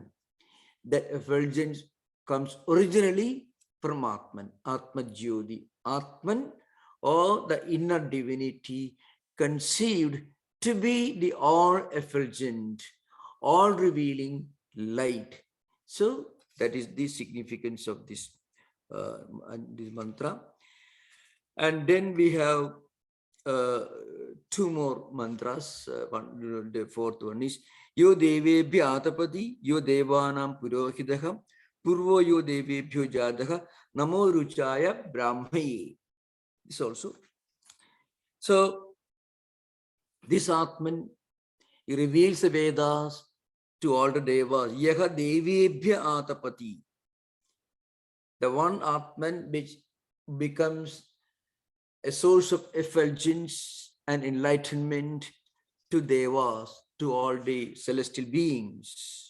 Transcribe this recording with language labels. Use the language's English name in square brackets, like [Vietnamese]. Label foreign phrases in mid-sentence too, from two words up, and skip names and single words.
[English] That effulgence comes originally from Atman, [Sanskrit] आत्म ज्योति, [English] Atman, or the inner divinity conceived to be the all-effulgent, all-revealing light. So that is the significance of this mantra. And then we have two more mantras. The fourth one is [Sanskrit] यो देवेभ्य आतपति, यो देवानां पुरोहितः, पूर्वो यो देवेभ्यो जातः, नमो रुचाय ब्राह्मये. [English] This also. So, this Atman, he reveals the Vedas to all the Devas. [Sanskrit] यः देवेभ्य आतपति. [English] The one Atman which becomes a source of effulgence and enlightenment to Devas, to all the celestial beings.